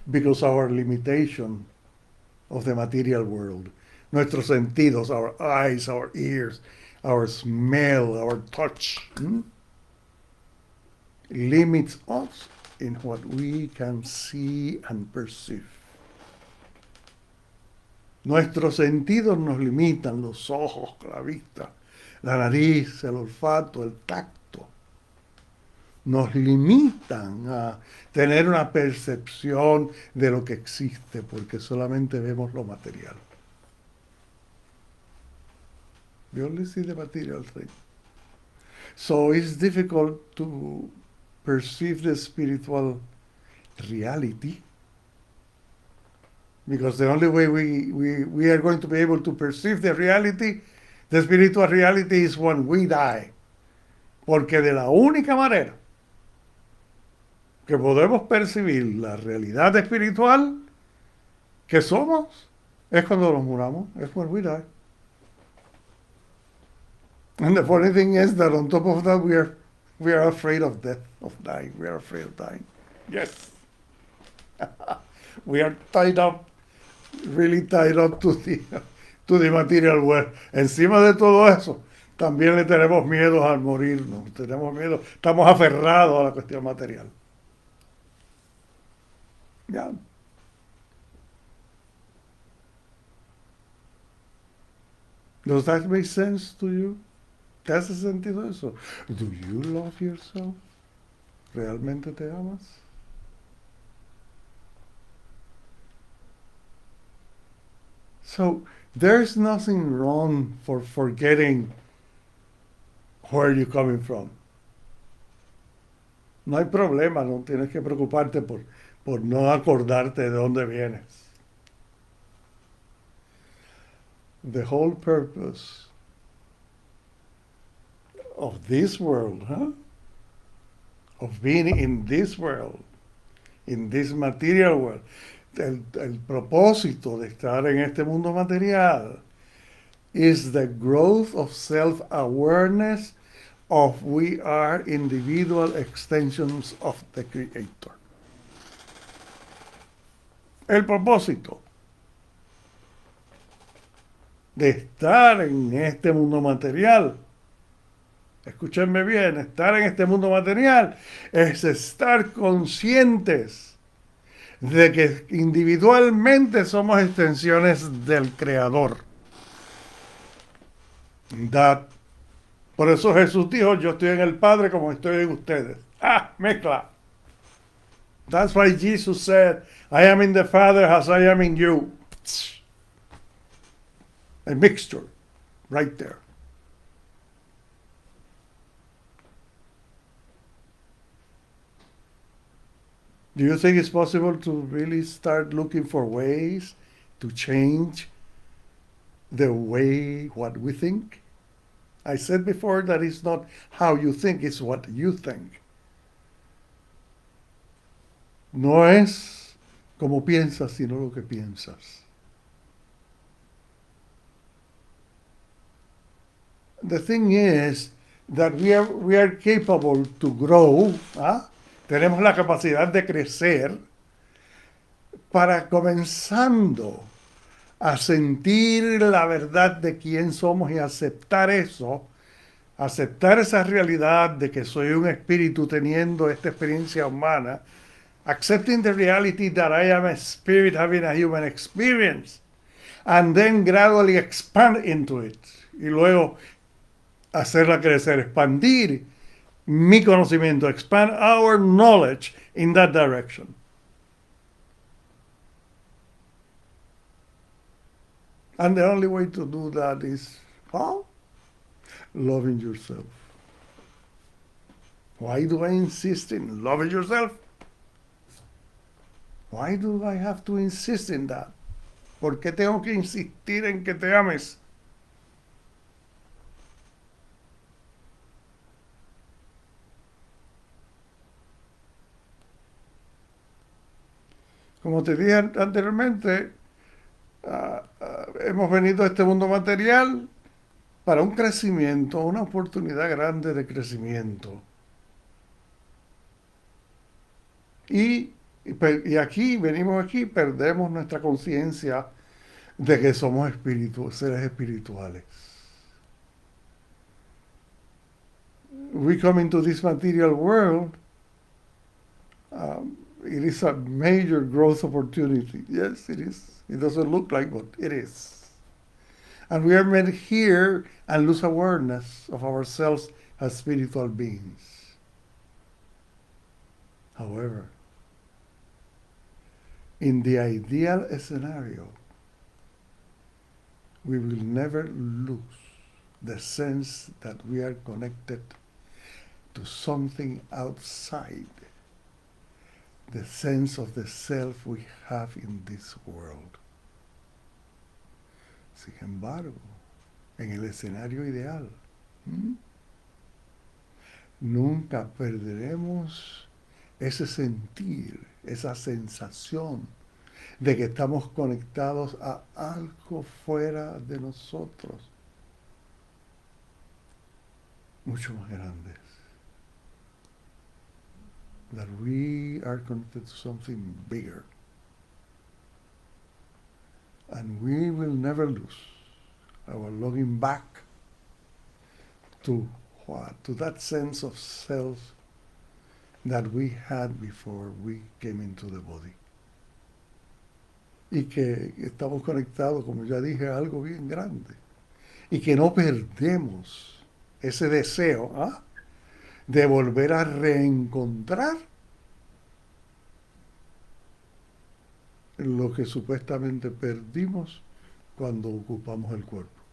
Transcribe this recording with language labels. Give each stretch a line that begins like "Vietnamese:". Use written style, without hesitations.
English: Because our limitation of the material world,
Spanish: nuestros sentidos,
English: our eyes, our ears, our smell, our touch, limits us in what we can see and perceive.
Spanish: Nuestros sentidos nos limitan, los ojos, la vista, la nariz, el olfato, el tacto. Nos limitan a tener una percepción de lo que existe, porque solamente vemos lo material.
English: We only see the material thing. So it's difficult to perceive the spiritual reality, because the only way we are going to be able to perceive the reality, the spiritual reality, is when we die.
Spanish: Porque de la única manera que podemos percibir la realidad espiritual que somos es cuando nos muramos, es
English: when we die. And the funny thing is that on top of that, we are afraid of death, of dying. We are afraid of dying. Yes. We are tied up, really tied up to the material world.
Spanish: Encima de todo eso, también le tenemos miedo al morirnos. Tenemos miedo, estamos aferrados a la cuestión material.
English: Yeah. Does that make sense to you?
Spanish: ¿Te hace sentido eso?
English: Do you love yourself?
Spanish: ¿Realmente te amas?
English: So, there's nothing wrong for forgetting where you're coming from.
Spanish: No hay problema, no tienes que preocuparte por no acordarte de dónde vienes.
English: The whole purpose of this world, of being in this world, in this material world,
Spanish: el propósito de estar en este mundo material
English: is the growth of self-awareness of we are individual extensions of the Creator.
Spanish: El propósito de estar en este mundo material Escúchenme bien, estar en este mundo material es estar conscientes de que individualmente somos extensiones del Creador. That, por eso Jesús dijo, yo estoy en el Padre como estoy en ustedes. Ah, mezcla.
English: That's why Jesus said, I am in the Father as I am in you. A mixture, right there. Do you think it's possible to really start looking for ways to change the way what we think? I said before that it's not how you think, it's what you think.
Spanish: No es como piensas, sino lo que piensas.
English: The thing is that we are capable to grow, ¿ah?
Spanish: Tenemos la capacidad de crecer para comenzando a sentir la verdad de quién somos y aceptar eso, aceptar esa realidad de que soy un espíritu teniendo esta experiencia humana,
English: accepting the reality that I am a spirit having a human experience, and then gradually expand into it.
Spanish: Y luego hacerla crecer, expandir mi conocimiento,
English: expand our knowledge in that direction. And the only way to do that is, well, loving yourself. Why do I insist in loving yourself? Why do I have to insist in that?
Spanish: ¿Por qué tengo que insistir en que te ames? Como te dije anteriormente, hemos venido a este mundo material para un crecimiento, una oportunidad grande de crecimiento. Y aquí, venimos aquí, perdemos nuestra conciencia de que somos seres espirituales.
English: We come into this material world, it is a major growth opportunity. Yes, it is. It doesn't look like, but it is. And we are meant here and lose awareness of ourselves as spiritual beings. However, in the ideal scenario, we will never lose the sense that we are connected to something outside the sense of the self we have in this world.
Spanish: Sin embargo, en el escenario ideal, nunca perderemos ese sentir, esa sensación de que estamos conectados a algo fuera de nosotros, mucho más grande.
English: That we are connected to something bigger. And we will never lose our longing back to what? To that sense of self that we had before we came into the body.
Spanish: Y que estamos conectados, como ya dije, a algo bien grande. Y que no perdemos ese deseo, de volver a reencontrar lo que supuestamente perdimos cuando ocupamos el cuerpo.